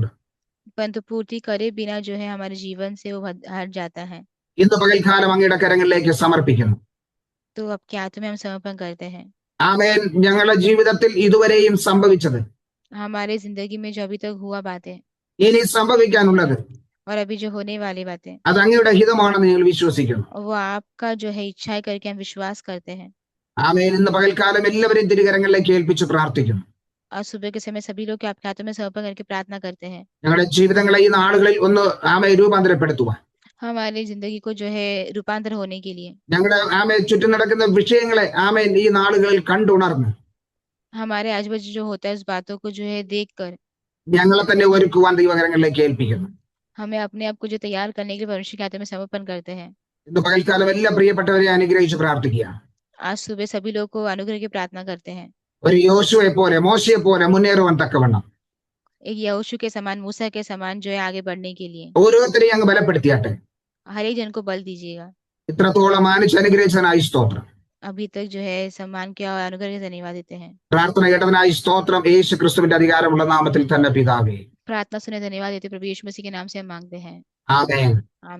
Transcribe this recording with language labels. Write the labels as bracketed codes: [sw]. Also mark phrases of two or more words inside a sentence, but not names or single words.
[hi] परंतु पूर्ति करे बिना जो है हमारे जीवन से वो हट जाता है. [ml] ഇന്ന് പകൽക്കാലം അങ്ങയുടെ കരങ്ങളിലേക്ക് സമർപ്പിക്കുന്നു. [hi] तो आपके हाथों में हम समर्पण करते हैं. [ml] ആമേൻ. ഞങ്ങളുടെ ജീവിതത്തിൽ ഇതുവരെയും സംഭവിച്ചത്, [hi] हमारे जिंदगी में जो अभी तक हुआ बातें [ml] ഇനി സംഭവിക്കാനുള്ളത് [hi] और अभी जो होने वाली बातें [ml] അത് അങ്ങയുടെ ഹിതമാണെന്ന് ഞങ്ങൾ വിശ്വസിക്കുന്നു. [hi] वो आपका जो है इच्छा है करके हम विश्वास करते हैं. [ml] ആമേൻ. ഇന്ന് പകൽക്കാലം എല്ലാവരെയും തിരുകരങ്ങളിലേക്ക് ഏൽപ്പിച്ച് പ്രാർത്ഥിക്കുന്നു. [hi] और सुबह के समय सभी लोग आपके हाथों में समर्पण करके प्रार्थना करते हैं. [ml] ഞങ്ങളുടെ ജീവിതങ്ങളെ ഈ നാളുകളിൽ ഒന്ന് രൂപാന്തരപ്പെടുത്തുവാൻ, [hi] हमारी जिंदगी को जो है रूपांतर होने के लिए [ml] ഞങ്ങളുടെ ചുറ്റും നടക്കുന്ന വിഷയങ്ങളെ ഈ നാളുകളിൽ കണ്ടുണർന്ന് [hi] हमारे आजू-बाजू जो होता है उस बातों को जो है देखकर [ml] ഞങ്ങളെ തന്നെ ഒരുക്കുവാൻ ദൈവകരങ്ങളിലേക്ക് ഏൽപ്പിക്കുന്നു. [hi] हमें अपने आप को जो तैयार करने के लिए परमेश्वर के हाथों में समर्पण करते हैं. [ml] ഇന്ന് പകൽക്കാലം എല്ലാ പ്രിയപ്പെട്ടവരെ അനുഗ്രഹിച്ച് പ്രാർത്ഥിക്കുക. [hi] आज सुबह सभी लोग को अनुग्रह की प्रार्थना करते हैं. [ml] ഒരു യോശുവയെ പോലെ മോശയെ പോലെ മുന്നേറുവാൻ തക്കവണ്ണം [hi] एक यहोशू के समान मूसा के समान जो है आगे बढ़ने के लिए [ml] ഓരോരുത്തരെയും അങ്ങ് ബലപ്പെടുത്തിയാട്ടെ. [hi] हर एक जन को बल दीजिएगा. [ml] ഇത്രത്തോളം മാനിച്ച് അനുഗ്രഹിച്ചതിനായി സ്തോത്രം. [hi] अभी तक जो है सम्मान किया और अनुग्रह के धन्यवाद देते हैं. [ml] പ്രാർത്ഥന കേട്ടതിനായി സ്തോത്രം. യേശു ക്രിസ്തുവിന്റെ അധികാരമുള്ള നാമത്തിൽ തന്നെ പിതാവേ. [hi] प्रार्थना सुने धन्यवाद देते प्रभु यीशु मसीह के नाम से हम मांगते हैं. [ml] ആമേൻ. [hi] आमीन.